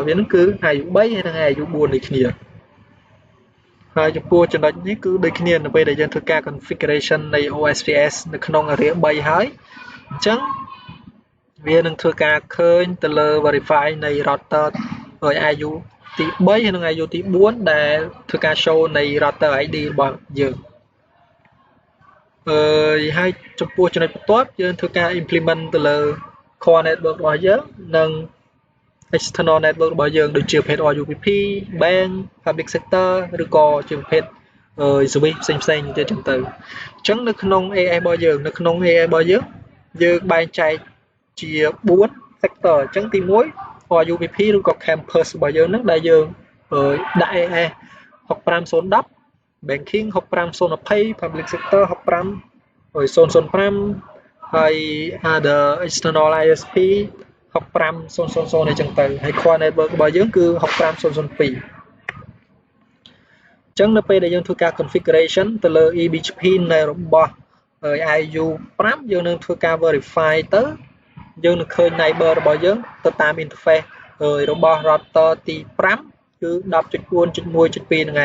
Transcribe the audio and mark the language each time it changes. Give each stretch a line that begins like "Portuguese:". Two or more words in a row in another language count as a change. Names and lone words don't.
Khmer: វានឹងគឺ IU3 ហើយនិង IU4 ដូចគ្នាហើយចំពោះចំណុចនេះគឺដូចគ្នានៅពេលដែលយើងធ្វើការ configuration នៃ OSPF នៅក្នុង area 3ហើយអញ្ចឹងវានឹងធ្វើការឃើញទៅលើ verify នៃ router IU ទី3ហើយនិង IU ទី4ដែលធ្វើការ show នៃ
English: router ID
Khmer: របស់យើងហើយចំពោះចំណុចបន្ទាប់យើងធ្វើការ implement ទៅលើ
English: core network
Khmer: របស់យើងនិង
English: external network
Khmer: របស់យើងដូចជាប្រភេទ RUPP
English: bank public sector
Khmer: ឬក៏ជាប្រភេទservice ផ្សេងៗទៀតចឹងទៅអញ្ចឹងនៅក្នុង AS របស់យើងនៅក្នុង AS របស់យើងបែងចែកជា4 sector អញ្ចឹងទី1 RUPP ឬក៏ campus របស់យើងហ្នឹងដែលយើងដាក់ AS 65010 banking 65020
English: public sector
Khmer: 65005 ហើយ
English: other external ISP
Khmer: 65000អញ្ចឹងទៅហើយ
English: core network
Khmer: របស់យើងគឺ65002ចឹងនៅពេលដែលយើងធ្វើការ configuration ទៅលើ eBGP នៃរបស់ IU 5យើងនឹងធ្វើការ verify ទៅយើងនឹងឃើញ neighbor របស់យើងទៅតាម interface របស់ router ទី5គឺ 10.4.1.2 ហ្នឹងឯង